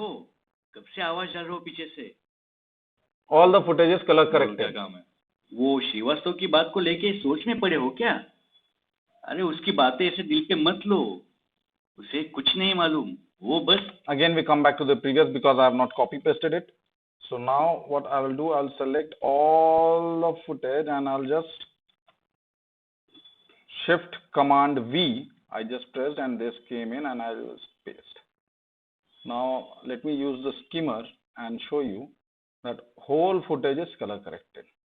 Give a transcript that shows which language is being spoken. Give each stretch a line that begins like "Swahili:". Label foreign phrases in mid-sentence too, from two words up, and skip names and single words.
Hindi: कब से आवाज डाल रहे हो पीछे से?
English: All the footage is color corrected.
Hindi: क्या काम है? वो श्रीवास्तव की बात को लेके सोच में पड़े हो क्या? अरे उसकी बातें ऐसे दिल पे मत लो, उसे कुछ नहीं मालूम, वो बस.
English: Again we come back to the previous because I have not copy pasted it. So now what I will do, I'll select all the footage and I'll just shift command V. I just pressed and this came in, and I will paste. Now let me use the skimmer and show you that whole footage is color corrected.